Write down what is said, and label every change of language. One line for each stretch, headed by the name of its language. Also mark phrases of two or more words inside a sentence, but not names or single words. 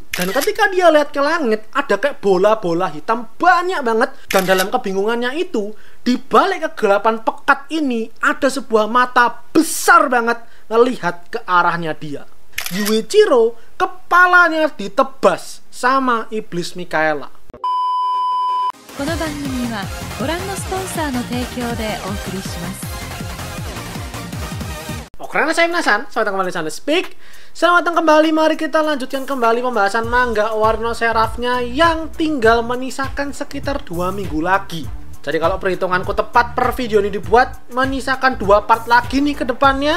Indonesian: Dan ketika dia lihat ke langit, ada kayak bola-bola hitam banyak banget. Dan dalam kebingungannya itu, di balik kegelapan pekat ini ada sebuah mata besar banget ngelihat ke arahnya dia. Yuichiro kepalanya ditebas sama iblis Mikaela.
Japanese: この番組はご覧のスポンサーの提供でお送りします。
Indonesian: Oke, saya Minasan, selamat datang kembali di Channel Speak. Selamat datang kembali, mari kita lanjutkan kembali pembahasan manga Warna Seraph-nya yang tinggal menyisakan sekitar 2 minggu lagi. Jadi kalau perhitunganku tepat per video ini dibuat, menyisakan 2 part lagi nih ke depannya.